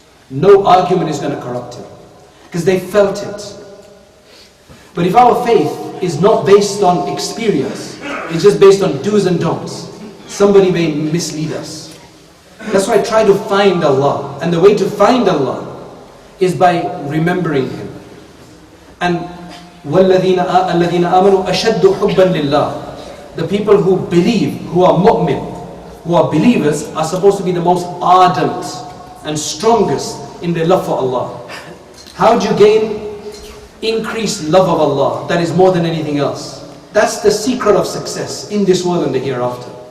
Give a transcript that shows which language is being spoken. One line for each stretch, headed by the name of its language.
English: No argument is going to corrupt him. Because they felt it. But if our faith is not based on experience, it's just based on do's and don'ts, somebody may mislead us. That's why I try to find Allah. And the way to find Allah is by remembering Him.
Arabic: And وَالَّذِينَ آمَنُوا أَشَدُّ حُبًّا لِلَّهِ.
English: The people who believe, who are mu'min, who are believers, are supposed to be the most ardent and strongest in their love for Allah. How do you gain increased love of Allah? That is more than anything else. That's the secret of success in this world and the hereafter.